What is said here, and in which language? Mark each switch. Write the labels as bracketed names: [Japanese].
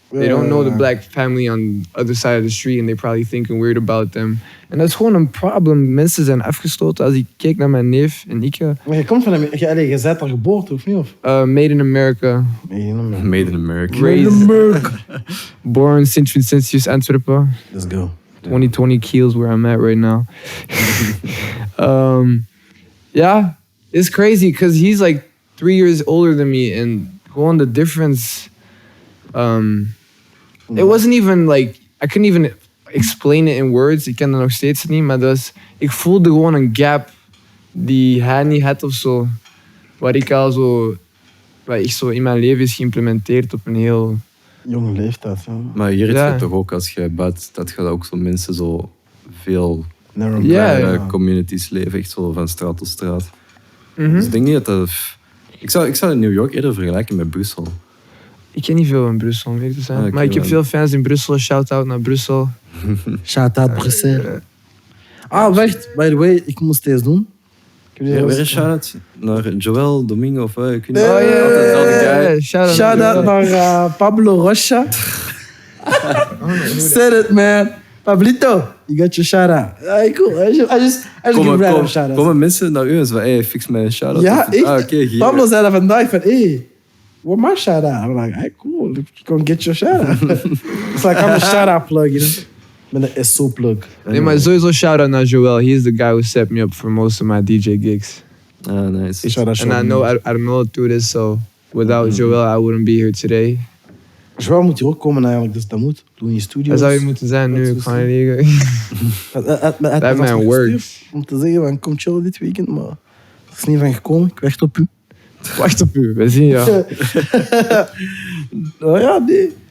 [English] They don't know the black family on the other side of the street and they probably thinking weird about them. [Dutch] En dat is gewoon een probleem. Mensen zijn afgesloten. Als ik kijk naar mijn neef en ik... Maar je komt van Amerika. Je bent daar geboren, of niet? Of? [English] Made in America. Made in America. Raised. Born Sint Vincentius, Antwerpen. Let's go. 2020 Kiels, where I'm at right now. Yeah, it's crazy because he's like 3 years older than me, and gewoon the difference. It wasn't even like I couldn't even explain it in words. [Dutch] Ik ken dat nog steeds niet, maar ik voelde gewoon een gap die hij niet had of zo, wat ik zo in mijn leven is geïmplementeerd op een heel jonge leeftijd. Ja. Maar hier heb je toch ook, als je buiten staat, gaat ook zo mensen zo veel communities leven, echt zo van straat tot straat. Dus ik denk niet dat Ik zou in New York eerder vergelijken met Brussel. Ik ken niet veel in Brussel, om eerlijk te zijn. Maar ik heb veel fans in Brussel. Shout-out naar Brussel. Shout-out Brussel. Wacht. [English] By the way, [Dutch] ik moest deze doen. Weer een shout-out naar Joel, Domingo of ik weet niet. Shout-out naar Pablo Rocha. [English] Said it, man. Pablito, you got your shout-out. Cool. I just give random shout-outs. [Dutch] Komen mensen naar u en zeggen, hey, fix mijn shout-out? Ja, echt. Pablo zei dat vandaag van, [English] hey, where my shout-out? I'm like, hey, cool. You can get your shout-out. It's like I'm a shout-out plug, you know? [Dutch] Ik ben een SO-plug. Nee, maar sowieso shout-out naar Joel. [English] He is the guy who set me up for most of my DJ gigs. Ah, nice. And I know I don't know through this, so without Joel, I wouldn't be here today. [Dutch] Joel moet hier ook komen eigenlijk, dus dat moet. Doe in je studio. Dat zou je moeten zijn nu, ik ga niet liggen. [English] That man works. [Dutch] Om te zeggen, van, kom chillen dit weekend, maar dat is niet van gekomen. Ik wacht op u. Wacht op u, we zien jou. Nou ja, nee.